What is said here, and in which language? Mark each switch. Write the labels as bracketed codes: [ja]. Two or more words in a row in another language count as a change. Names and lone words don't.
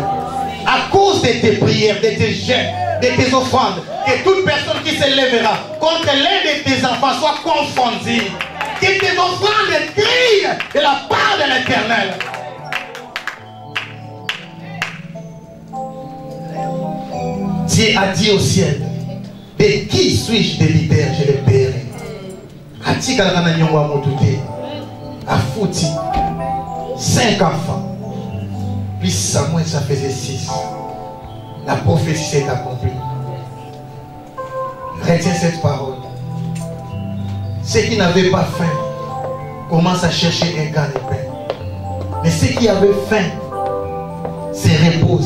[fr] À cause de tes prières, de tes jeûnes, de tes offrandes, que toute personne qui se lèvera contre l'un de tes enfants soit confondue. Que tes offrandes crient de la part de l'Éternel. Dieu a dit au ciel, de qui suis-je débiteur, je le paierai. Atikalakana nyongwa motuke. Afouti. 5 enfants. Puis Samuel, ça faisait 6. La prophétie s'est accomplie. Retiens cette parole. Ceux qui n'avaient pas faim commencent à chercher un gain de pain. Mais ceux qui avaient faim se reposent.